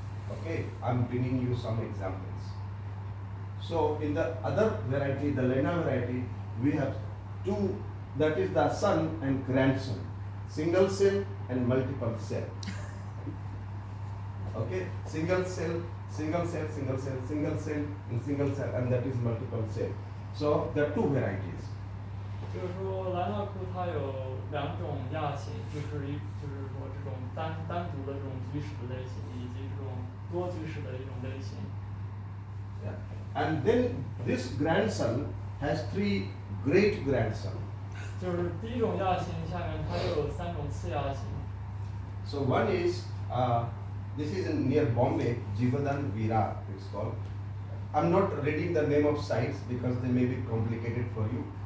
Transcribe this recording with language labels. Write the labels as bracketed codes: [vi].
[en] Okay, I'm bringing you some examples. So in the other variety, the liner variety, we have two, that is the son and grandson, single cell and multiple cell. Okay, single cell, single cell, single cell, single cell, and single cell, and that is multiple cell. So there are two varieties. [zh] 就是说，莱纳窟它有2种亚型，就是说这种单独的这种居室的类型，以及这种多居室的一种类型。 [en] Yeah. And then this grandson has 3 great grandsons. [zh] 就是第一种亚型下面它又有3种次亚型。 [en] So one is This is near Bombay, Jivadan Vira it's called. I'm not reading the name of sites because they may be complicated for you.